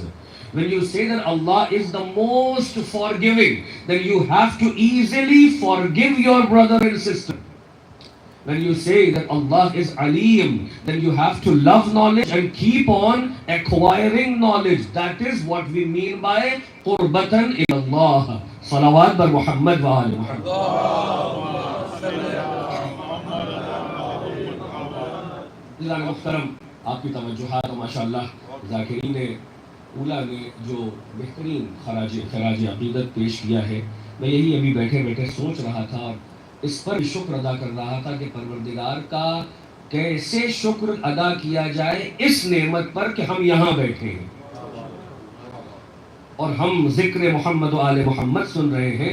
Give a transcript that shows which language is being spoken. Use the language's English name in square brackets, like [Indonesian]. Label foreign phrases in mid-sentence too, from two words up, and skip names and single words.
[English] When you say that Allah is the most forgiving, then you have to easily forgive your brother and sister. When you say that Allah is Alim, then you have to love knowledge and keep on acquiring knowledge. That is what we mean by [Arabic] قربة إلى الله. [Urdu] صلوات بر محمد و آل محمد. جناب محترم، آپ کی توجہات ماشاءاللہ ذاکرین اولا نے جو بہترین خراج عقیدت پیش کیا ہے، میں یہی ابھی بیٹھے بیٹھے سوچ رہا تھا اور اس پر شکر ادا کر رہا تھا کہ پروردگار کا کیسے شکر ادا کیا جائے اس نعمت پر کہ ہم یہاں بیٹھے ہیں اور ہم ذکر محمد و آل محمد سن رہے ہیں۔